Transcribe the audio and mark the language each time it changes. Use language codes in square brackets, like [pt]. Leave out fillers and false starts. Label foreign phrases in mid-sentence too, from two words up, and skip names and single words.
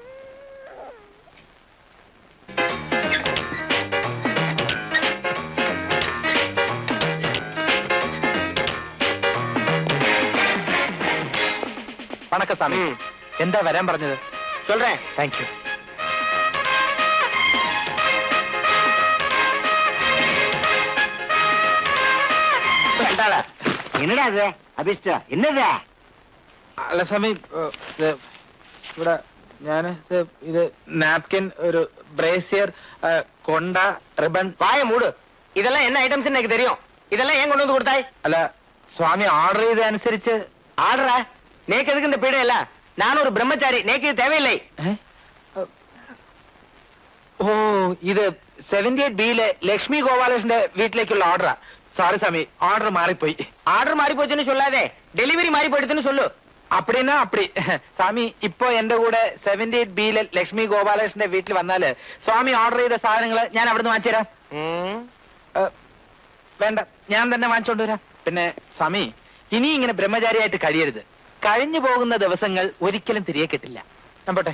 [ml] വണക്കം സ്വാമി. എന്താ വരാൻ പറഞ്ഞത്? [ta] சொல்றேன். [en] Thank you. [ta] என்னடா அது அபிஷ்டா? என்னது? [ml] അല്ല സ്വാമി, ഇവിടെ ഞാൻ ഇത് നാപ്കിൻ, ഒരു ബ്രേസിയർ, കൊണ്ട, റിബൺ. [ta] வாய மூடு. இதெல்லாம் என்ன ஐட்டம்ஸ் எனக்கு தெரியும். இதெல்லாம் ஏன் கொண்டு வந்து கொடுத்தாய்? [ml] അല്ല സ്വാമി, ഓർഡർ ചെയ്തനുസരിച്ച്. [ta] ஆடுறா, நேக்கு எதுக்கு இந்த பீடை இல்ல? நான் ஒரு பிரம்மச்சாரி, நேக்கு இது தேவையில்லை. [ml] ഓ, ഇത് 78B ലക്ഷ്മി ഗോപാലകൃഷ്ണന്റെ വീട്ടിലേക്കുള്ള ഓർഡറാ. സോറി സ്വാമി, ഓർഡർ മാറിപ്പോയി. ஆர்டர் மாறி போச்சுன்னு சொல்லாதே, டெலிவரி மாறி போயிடுச்சுன்னு சொல்லு. [ta] அப்படின்னா அப்படி. [ml] സ്വാമി, ഇപ്പൊ എന്റെ കൂടെ 78B ലക്ഷ്മി ഗോപാലകൃഷ്ണന്റെ വീട്ടിൽ വന്നാല് സ്വാമി ഓർഡർ ചെയ്ത സാധനങ്ങള് ഞാൻ അവിടുന്ന് വാങ്ങിച്ചു തരാം. വേണ്ട, ഞാൻ തന്നെ വാങ്ങിച്ചോണ്ട് വരാം. പിന്നെ സ്വാമി, ഇനി ഇങ്ങനെ ബ്രഹ്മചാരിയായിട്ട് കഴിയരുത്. കഴിഞ്ഞു പോകുന്ന ദിവസങ്ങൾ ഒരിക്കലും തിരികെ കിട്ടില്ല. ഞാൻ പോട്ടെ.